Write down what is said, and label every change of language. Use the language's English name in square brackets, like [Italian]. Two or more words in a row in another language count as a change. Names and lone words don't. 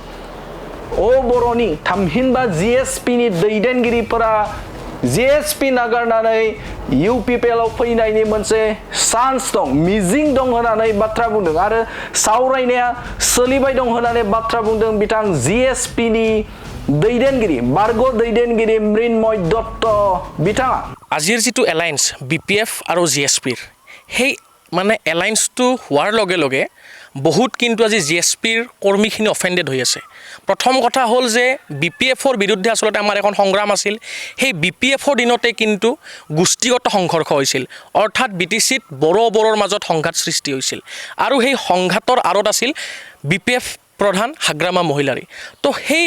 [Bodo] बर'नि थामहिनबा जीएसपी नि दैदेनगिरिफोरा जीएसपी नागारनानै यूपीपीएल फैनायनि मोनसे चान्स दं मिजिं दं होननानै बाथ्रा बुंदों आरो सावरायनाया सोलिबाय दं होननानै बाथ्रा बुंदों बिथां जीएसपी नि दैदेनगिरि बारग' दैदेनगिरि मृण्मय दत्त बिथाङा [Assamese] আজিৰ जितु एलायन्स बीपीएफ আৰু জিএসপিৰ সেই মানে এলায়েন্সটো হোৱাৰ লগে লগে বহুত কিন্তু আজি জিএসপিৰ কৰ্মীখিনি অফেন্ডেড হৈ আছে প্ৰথম কথা হ'ল যে বিপিএফৰ বিৰুদ্ধে আচলতে আমাৰ এখন সংগ্ৰাম আছিল সেই বিপিএফৰ দিনতে কিন্তু গোষ্ঠীগত সংঘৰ্ষ হৈছিল অৰ্থাৎ বিটিচিত বড়োৰ মাজত সংঘাত সৃষ্টি হৈছিল আৰু সেই সংঘাতৰ আৰত আছিল বিপিএফ প্ৰধান হাগ্ৰামা মহিলাৰী তো সেই